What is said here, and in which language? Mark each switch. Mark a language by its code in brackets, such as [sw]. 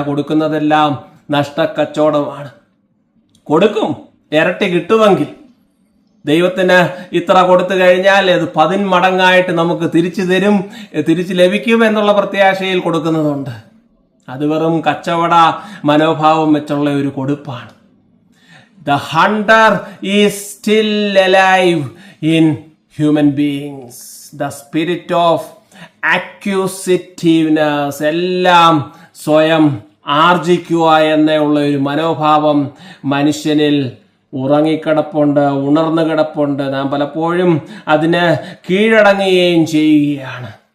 [ml] കൊടുക്കുന്നതെല്ലാം നഷ്ടക്കച്ചവടമാണ്. കൊടുക്കും, ഇരട്ടി കിട്ടുമെങ്കിൽ. ദൈവത്തിന് ഇത്ര കൊടുത്തു കഴിഞ്ഞാൽ അത് 10 മടങ്ങായിട്ട് നമുക്ക് തിരിച്ചു തരും, തിരിച്ചു ലഭിക്കും എന്നുള്ള പ്രത്യാശയിൽ കൊടുക്കുന്നതുണ്ട്. അത് വെറും കച്ചവട മനോഭാവം വെച്ചുള്ള ഒരു കൊടുപ്പാണ്. [en] The hunter is still alive in human beings. The spirit of accusativeness, [ml] എല്ലാം സ്വയം ആർജിക്കുക എന്നുള്ള ഒരു മനോഭാവം മനുഷ്യനിൽ ഉറങ്ങിക്കിടപ്പുണ്ട്, ഉണർന്നു കിടപ്പുണ്ട്. നാം പലപ്പോഴും അതിന് കീഴടങ്ങുകയും ചെയ്യുകയാണ്.